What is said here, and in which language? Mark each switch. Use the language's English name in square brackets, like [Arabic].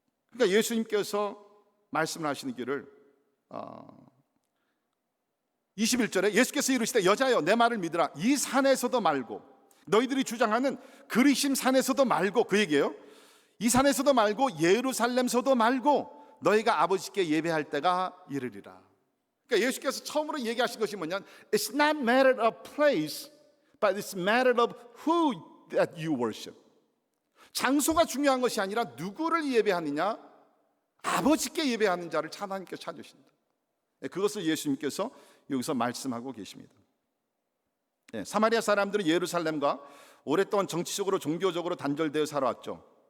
[Korean] 그러니까 예수님께서 말씀을 하시는 길을 21절에 예수께서 이르시되 여자여 내 말을 믿으라. 이 산에서도 말고, 너희들이 주장하는 그리심 산에서도 말고, 그 얘기예요. 이 산에서도 말고 예루살렘서도 말고 너희가 아버지께 예배할 때가 이르리라. 그러니까 예수께서 처음으로 얘기하신 것이 뭐냐면 [English] It's not matter of place, but it's matter of who that you worship. [Korean] 장소가 중요한 것이 아니라 누구를 예배하느냐, 아버지께 예배하는 자를 하나님께서 찾으신다. 그것을 예수님께서 여기서 말씀하고 계십니다. 사마리아 사람들은 예루살렘과 오랫동안 정치적으로 종교적으로 단절되어 살아왔죠.